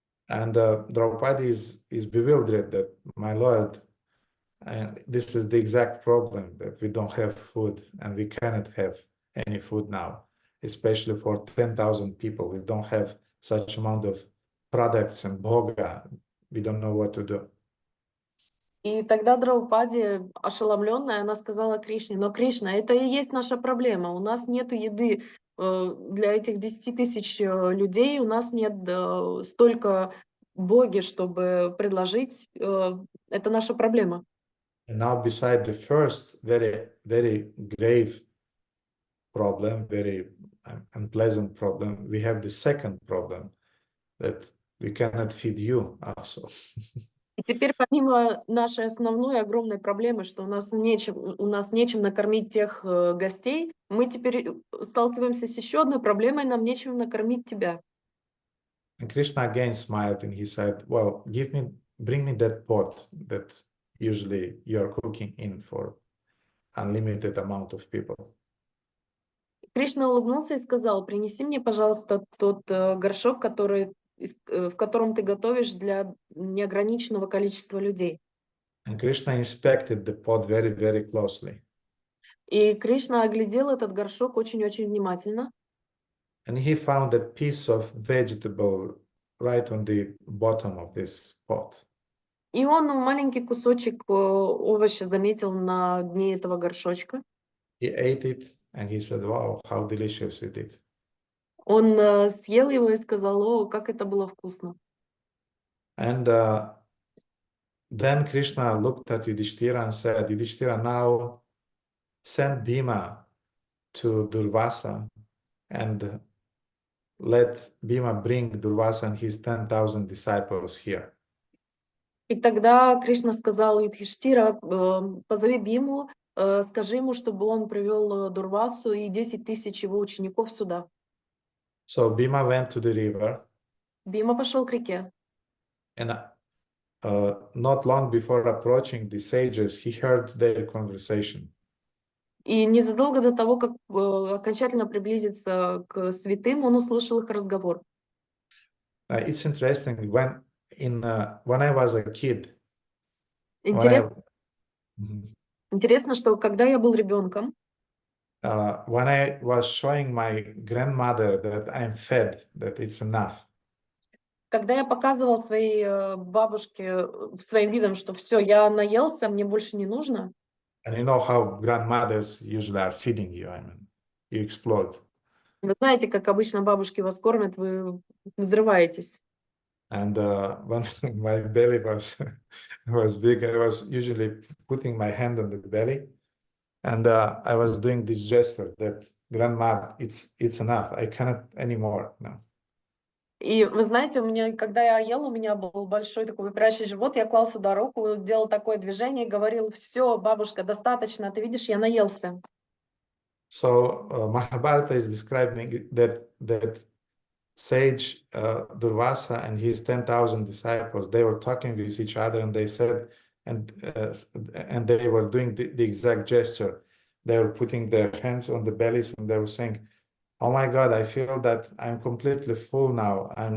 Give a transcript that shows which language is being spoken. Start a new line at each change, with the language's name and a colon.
English: And Draupadi is bewildered that, my lord, this is the exact problem, that we don't have food and we cannot have any food now, especially for 10,000 people. We don't have such amount of products and bhoga. We don't know what to do.
Russian: И тогда Драупади, ошеломленная, она сказала Кришне: но, Кришна, это и есть наша проблема. У нас нет еды для этих 10 тысяч людей, у нас нет столько боги, чтобы предложить. Это наша проблема.
English: And now, beside the first very, very grave problem, very unpleasant problem, we have the second problem, that we cannot feed you also.
Russian: И теперь, помимо нашей основной огромной проблемы, что у нас нечем накормить тех гостей, мы теперь сталкиваемся с еще одной проблемой: нам нечем накормить тебя.
English: And Krishna again smiled and he said, well, bring me that pot that usually you're cooking in for unlimited amount of people.
Russian: Кришна улыбнулся и сказал: принеси мне, пожалуйста, тот горшок, в котором ты готовишь для неограниченного количества людей.
English: And Krishna inspected the pot very, very closely.
Russian: И Кришна оглядел этот горшок очень-очень внимательно.
English: And he found a piece of vegetable right on the bottom of this pot.
Russian: И он маленький кусочек овоща заметил на дне этого горшочка.
English: He ate it and he said, wow, how delicious it is.
Russian: Он съел его и сказал: о, как это было вкусно.
English: And then Krishna looked at Yudhishthira and said, Yudhishthira, now send Bhima to Durvasa and let Bhima bring Durvasa and his 10,000 disciples here.
Russian: И тогда Кришна сказал Юдхиштира: позови Биму, скажи ему, чтобы он привел Дурвасу и 10 тысяч его учеников сюда.
English: So Bhima went to the river.
Russian: Бима пошел к реке.
English: And not long before approaching the sages, he heard their conversation.
Russian: И незадолго до того, как окончательно приблизиться к святым, он услышал их разговор.
English: It's interesting, when I was a kid,
Russian: Интересно, что когда я был ребенком,
English: when I was showing my grandmother that I'm fed, that it's enough.
Russian: Когда я показывал своей бабушке своим видом, что все, я наелся, мне больше не нужно.
English: And you know how grandmothers usually are feeding you, I mean, you explode.
Russian: Вы знаете, как обычно бабушки вас кормят, вы взрываетесь.
English: And when my belly was big, I was usually putting my hand on the belly, and I was doing this gesture that, grandma, it's enough. I cannot anymore. No.
Russian: И вы знаете, у меня, когда я ела, у меня был большой такой выпирающий живот, я клал сюда руку, делал такое движение и говорил: все, бабушка, достаточно, ты видишь, я наелся.
English: So Mahabharata is describing that sage Durvasa and his 10,000 disciples, they were talking with each other, and they said, and they were doing the exact gesture. They were putting their hands on the bellies, and they were saying, "Oh my God, I feel that I'm completely full now.